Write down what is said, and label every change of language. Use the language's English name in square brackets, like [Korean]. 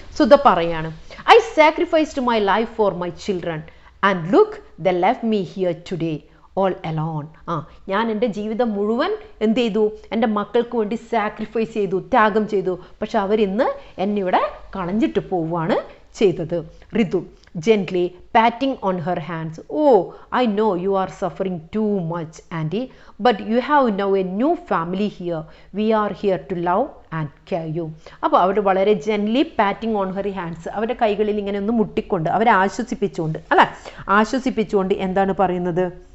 [Malayalam] സുധ പറയാണ്, [English] I sacrificed my life for my children and look they left me here today all alone. [Malayalam] ഞാൻ എൻ്റെ ജീവിതം മുഴുവൻ എന്ത് ചെയ്തു? എൻ്റെ മക്കൾക്ക് വേണ്ടി സാക്രിഫൈസ് ചെയ്തു, ത്യാഗം ചെയ്തു. പക്ഷെ അവരിന്ന് എന്നെ ഇവിടെ കളഞ്ഞിട്ട് പോവുകയാണ് ചെയ്തത്. [English] Ritu gently patting on her hands, oh, I know you are suffering too much, auntie, but you have now a new family here. We are here to love and care you. [Malayalam] അപ്പോൾ അവർ വളരെ [English] gently patting on her hands, [Malayalam] അവരുടെ കൈകളിൽ ഇങ്ങനെ ഒന്ന് മുട്ടിക്കൊണ്ട് അവരെ ആശ്വസിപ്പിച്ചുകൊണ്ട് ആശ്വസിപ്പിച്ചുകൊണ്ട് എന്താണ് പറയുന്നത്?